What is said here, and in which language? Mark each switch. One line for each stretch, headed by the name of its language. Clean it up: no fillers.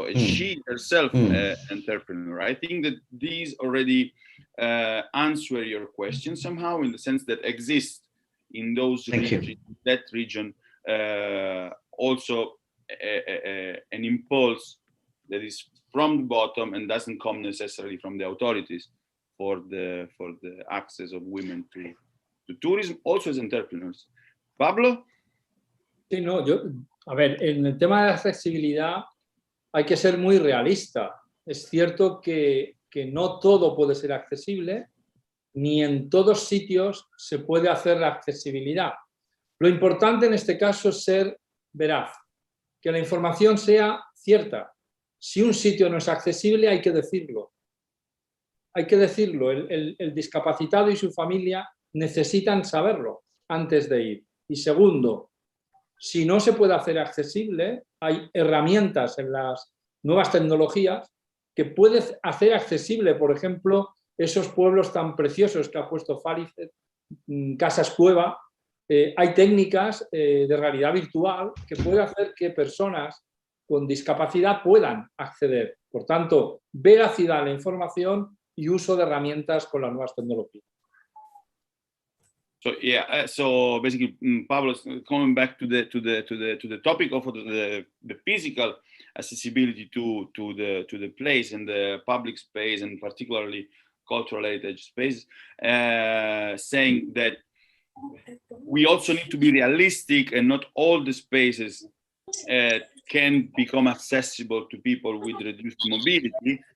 English: So she herself an entrepreneur. I think that these already answer your question somehow, in the sense that exist in those regions, that region, also an impulse that is from the bottom and doesn't come necessarily from the authorities for the access of women to tourism, also as entrepreneurs. Pablo?
Spanish: Sí, no, a ver, en el tema de la accesibilidad hay que ser muy realista. Es cierto que no todo puede ser accesible, ni en todos sitios se puede hacer la accesibilidad. Lo importante en este caso es ser veraz, que la información sea cierta. Si un sitio no es accesible, hay que decirlo. Hay que decirlo. El discapacitado y su familia necesitan saberlo antes de ir. Y segundo, si no se puede hacer accesible, hay herramientas en las nuevas tecnologías que pueden hacer accesible, por ejemplo, esos pueblos tan preciosos que ha puesto Farice, casas cueva. Hay técnicas de realidad virtual que pueden hacer que personas con discapacidad puedan acceder. Por tanto, veracidad en la información y uso de herramientas con las nuevas tecnologías.
English: So yeah, so basically, Pablo, coming back to the topic of the physical accessibility to the place and the public space, and particularly cultural heritage space, saying that we also need to be realistic, and not all the spaces can become accessible to people with reduced mobility.